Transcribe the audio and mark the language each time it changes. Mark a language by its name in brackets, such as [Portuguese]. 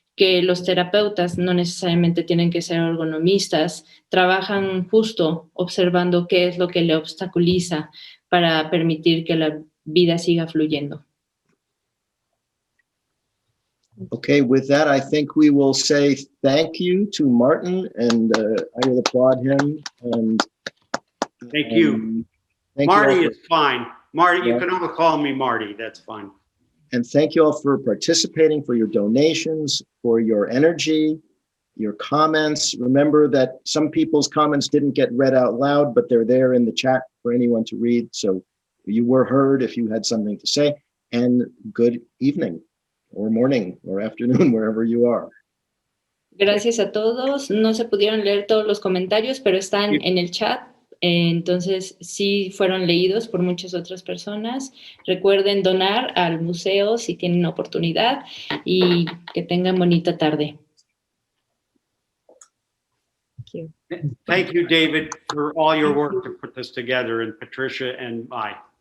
[Spanish] que los terapeutas no necesariamente tienen que ser ergonomistas, trabajan justo observando qué es lo que le obstaculiza para permitir que la vida siga fluyendo. [English] Okay, with that, I think we will say thank you to Martin, and I will applaud him. And Thank you. Thank you all Marty for- is fine. Marty, you Yeah. can all call me Marty. That's fine. And thank you all for participating, for your donations, for your energy, your comments. Remember that some people's comments didn't get read out loud, but they're there in the chat for anyone to read. So you were heard if you had something to say. And good evening, or morning, or afternoon, wherever you are. [Spanish] Gracias a todos. No se pudieron leer todos los comentarios, pero están en el chat. Entonces, sí fueron leídos por muchas otras personas. Recuerden donar al museo si tienen oportunidad y que tengan bonita tarde. [English] Thank you. Thank you, David, for all your work to put this together, and Patricia and I.